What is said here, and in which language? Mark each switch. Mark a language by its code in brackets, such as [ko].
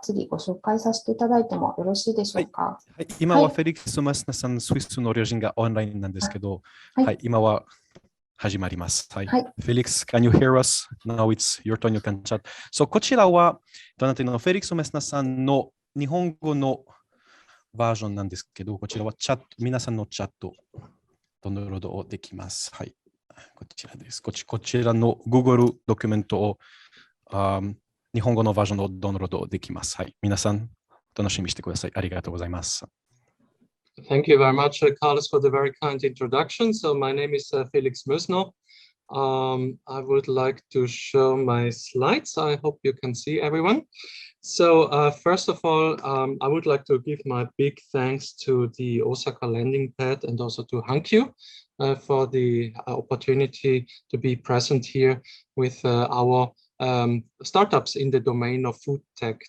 [ja] 次ご紹介させていただいてもよろしいでしょうか。はい、今はフェリックス・マスナさん、スイスの両親がオンラインなんですけど、はい、今は始まります。はい。 [en] フェリックス、can you hear us? Now it's your turn, you can chat. [ja] So こちらは、フェリックス・マスナさんの日本語のバージョンなんですけど、こちらはチャット、皆さんのチャット、ダウンロードできます。はい。こちらです。こちらの Google ドキュメントを、日本語のバージョンをダウンロードできます。はい。皆さん、楽しみにしてください。ありがとうございます。 [en] Thank you very much, Carlos, for the very kind introduction. So my name is Felix Mösner. I would like to show my slides. I hope you can see everyone. So first of all, I would like to give my big thanks to the Osaka Landing Pad and also to Hankyu for the opportunity to be present here with our startups in the domain of food tech.